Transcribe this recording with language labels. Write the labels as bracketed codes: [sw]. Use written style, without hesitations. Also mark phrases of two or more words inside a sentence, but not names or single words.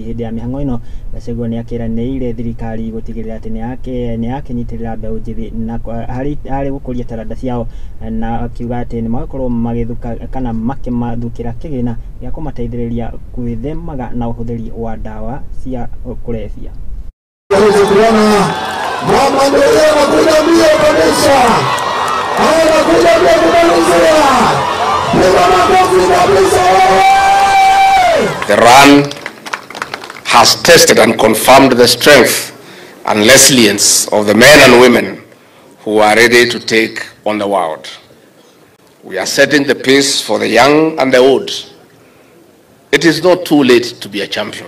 [ki] Hĩndĩ ya mĩhang'o ĩno Gachagua nĩ akĩranĩire thirikari gũtigĩrĩra atĩ nĩ yakenyitĩrĩra mbeũ njĩthĩ na harĩ gũkũria taranda ciao, na akiuga atĩ nĩ magakorwo magĩthuka kana makĩmathukĩra kĩgĩna gĩa kũmateithĩrĩria gwĩthemaga na ũhũthĩri wa ndawa cia kũrebia. [sw] Mama ndio anakuja mbio kabisa. Anakuja mbio kumalizia. Piga makofi kabisa. [en] The run has tested and confirmed the strength and resilience of the men and women who are ready to take on the world. We are setting the pace for the young and the old. It is not too late to be a champion.